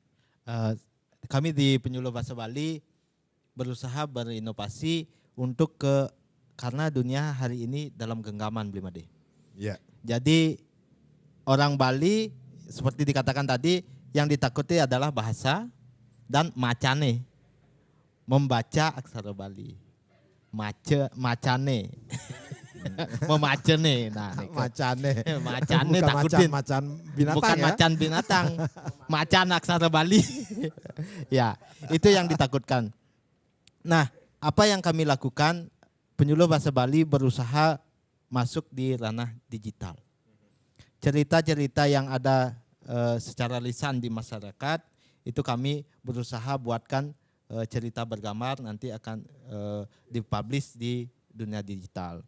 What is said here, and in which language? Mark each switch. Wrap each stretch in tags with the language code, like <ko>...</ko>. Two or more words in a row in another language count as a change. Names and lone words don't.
<id>Kami di penyuluh bahasa Bali berusaha berinovasi untuk karena dunia hari ini dalam genggaman Blimade. Ya. Jadi orang Bali seperti dikatakan tadi yang ditakuti adalah bahasa dan macane. Membaca aksara Bali. Macane. Memacane. Nah, Macane. macane Bukan takutin. macan binatang Bukan ya. macan binatang. Macan aksara Bali. Ya, itu yang ditakutkan. Nah, apa yang kami lakukan? Penyuluh bahasa Bali berusaha masuk di ranah digital. Cerita-cerita yang ada secara lisan di masyarakat itu kami berusaha buatkan cerita bergambar, nanti akan dipublish di dunia digital.</id>